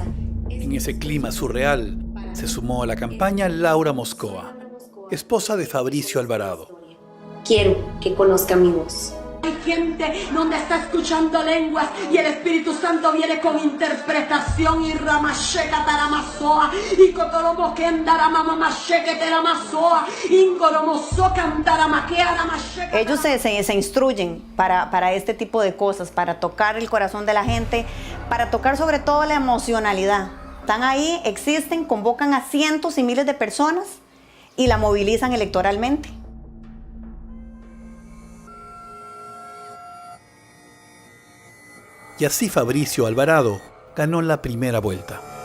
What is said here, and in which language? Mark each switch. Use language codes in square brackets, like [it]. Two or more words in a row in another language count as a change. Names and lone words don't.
[es] En ese clima surreal se sumó a la campaña Laura Moscoa, esposa de Fabricio Alvarado. Quiero que conozca mi voz. Hay gente donde está escuchando lenguas y el Espíritu Santo viene con interpretación y ramasheca taramasoa y cotoromo kendaramamamasheke teramasoa ingoromoso cantaramaquea ramasheca. Ellos se instruyen para este tipo de cosas, para tocar el corazón de la gente, para tocar sobre todo la emocionalidad. Están ahí, existen, convocan a cientos y miles de personas y la movilizan electoralmente. Y así Fabricio Alvarado ganó la primera vuelta.